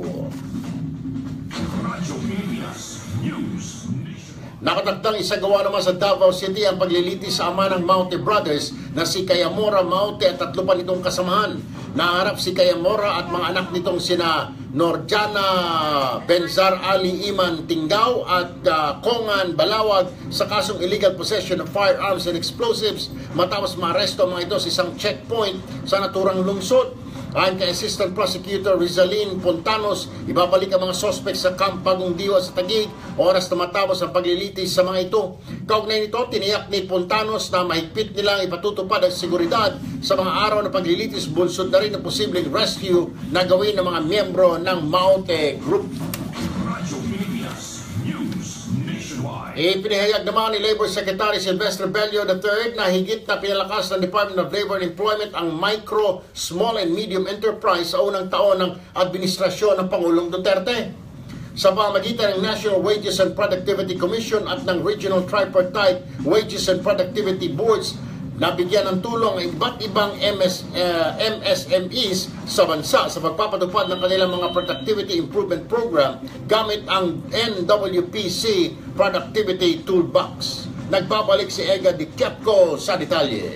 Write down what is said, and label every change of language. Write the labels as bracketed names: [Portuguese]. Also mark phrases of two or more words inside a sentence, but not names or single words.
[Filipino] Nakatakdang isagawa naman sa Davao City ang paglilitis sa ama ng Maute Brothers na si Kayamora Maute at 3 pa nitong kasamahan. Naharap si Kayamora at mga anak nitong sina Norjana Benzar Ali Iman Tingaw at Kongan Balawag sa kasong [English] illegal possession of firearms and explosives [Filipino] matapos maaresto ang mga ito sa isang checkpoint sa naturang lungsod. Ayon kay Assistant Prosecutor Rizalin Pontanos, ibabalik ang mga sospek sa Camp Bagong Diwa sa Taguig oras na matapos ang paglilitis sa mga ito. Kaugnay nito, tiniyak ni Pontanos na mahigpit nilang ipatutupad ang seguridad sa mga araw na paglilitis, bunsod na rin ang posibleng rescue na gawin ng mga miyembro ng Maute Group. Ipinahayag naman ni Labor Secretary Silvestre Bello III na higit na pinalakas ng Department of Labor and Employment ang [English] micro, small and medium enterprise [Filipino] sa unang taon ng administrasyon ng Pangulong Duterte. Sa pamamagitan ng National Wages and Productivity Commission at ng Regional Tripartite Wages and Productivity Boards, nabigyan ng tulong ang iba't ibang MSMEs sa bansa sa pagpapatupad ng kanilang mga Productivity Improvement Program gamit ang NWPC Productivity Toolbox. Nagbabalik si Ega Ditiapco sa detalye.